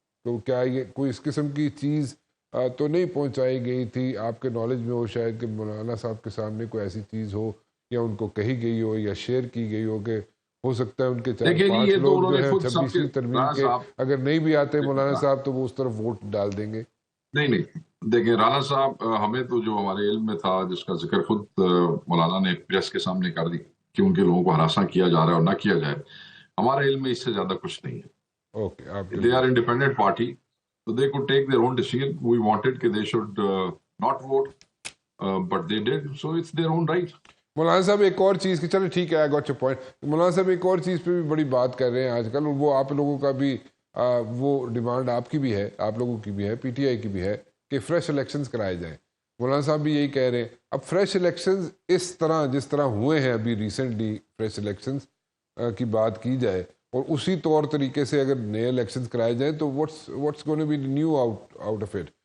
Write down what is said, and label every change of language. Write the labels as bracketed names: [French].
[Urdu] تو کیا یہ کوئی اس قسم کی چیز تو نہیں پہنچائی گئی تھی آپ کے نالج میں ہو شاید کہ مولانا صاحب کے سامنے کوئی ایسی چیز ہو یا ان کو کہی گئی ہو یا شیئر کی گئی ہو کہ ہو سکتا ہے ان کے 4-5 لوگ جو ہیں 26ویں ترمیم کے اگر نہیں بھی آتے مولانا صاحب تو وہ اس طرف ووٹ ڈال دیں گے؟ نہیں دیکھیں رانا صاحب، ہمیں تو جو ہمارے علم میں تھا، جس کا ذکر خود مولانا نے پریس کے سامنے کر دی کہ ان کے لوگوں کو ہراساں کیا جا رہا ہے اور نہ کیا جائے، ہمارے علم میں اس سے زیادہ کچھ نہیں ہے. [English] They are independent party, so they could take their own decision. We wanted that they should not vote, but they did, so it's their own right. [Urdu] مولانا صاحب ایک اور چیز کی، چلے ٹھیک ہے، [English] I got your point. [Urdu] مولانا صاحب ایک اور چیز پہ بھی بڑی بات کر رہے ہیں آج کل، وہ آپ لوگوں کا بھی وہ ڈیمانڈ آپ کی بھی ہے، آپ لوگوں کی بھی ہے، PTI کی بھی ہے کہ فریش الیکشنز کرائے جائیں. مولانا صاحب بھی یہی کہہ رہے ہیں. اب فریش الیکشنز اس طرح جس طرح ہوئے ہیں ابھی ریسنٹلی، فریش الیکشنز کی بات کی جائے اور اسی طور طریقے سے اگر نئے الیکشنز کرائے جائیں تو [English] what's going to be new out of it?